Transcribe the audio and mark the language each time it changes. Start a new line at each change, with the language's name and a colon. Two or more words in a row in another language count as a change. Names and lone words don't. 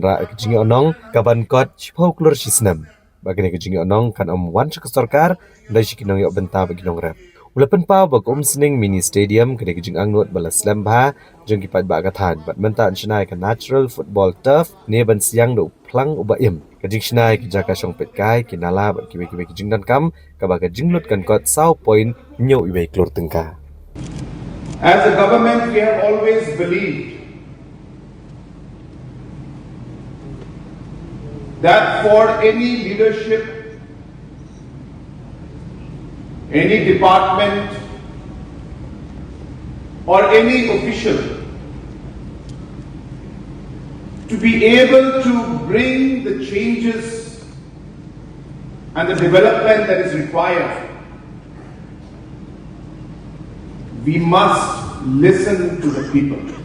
Khasi: ra kejing onong kaban kot chpau klur sisnem ba kejing onong kan wan ke sarkar dai shikinong yo benta ba ginong rep ula penpa ba Umsning Mini Stadium kejing angnot bala slam ba jong ki pat ba kathan bat menta chnai ka
English: natural football turf
Khasi: ne ban siang do plang uba im kejing chnai ki jaka shong pet kai kinala ba ki kejing dan kam ka ba kejing lut kan kot saw point nyo iwe klur tengka.
English: As a government, we have always believed that for any leadership, any department, or any official to be able to bring the changes and the development that is required, we must listen to the people.